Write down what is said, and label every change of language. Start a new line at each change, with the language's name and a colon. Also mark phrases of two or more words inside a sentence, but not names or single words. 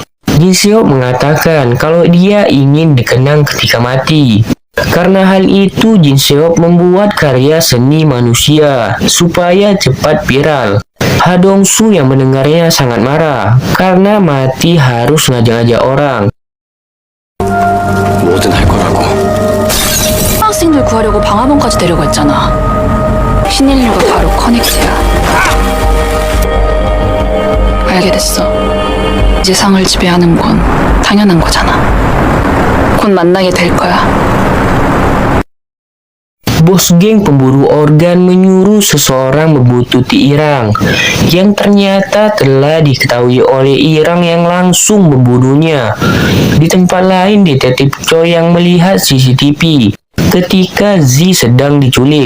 Indonesian: Jin Seop mengatakan kalau dia ingin dikenang ketika mati. Karena hal itu, Jin Seop membuat karya seni manusia supaya cepat viral. Ha Dong-soo yang mendengarnya sangat marah karena mati harus ngajak-ngajak orang.
Korean: 뭐든 할 거라고. 학생들 구하려고 방화범까지 데려갔잖아. 신일류가 바로 커넥트야. 알게 됐어. 이제 상을 지배하는 건 당연한 거잖아. 곧 만나게 될 거야.
Indonesian: Bos geng pemburu organ menyuruh seseorang membuntuti Irang yang ternyata telah diketahui oleh Irang yang langsung membunuhnya. Di tempat lain, detektif Choi yang melihat CCTV ketika Z sedang diculik.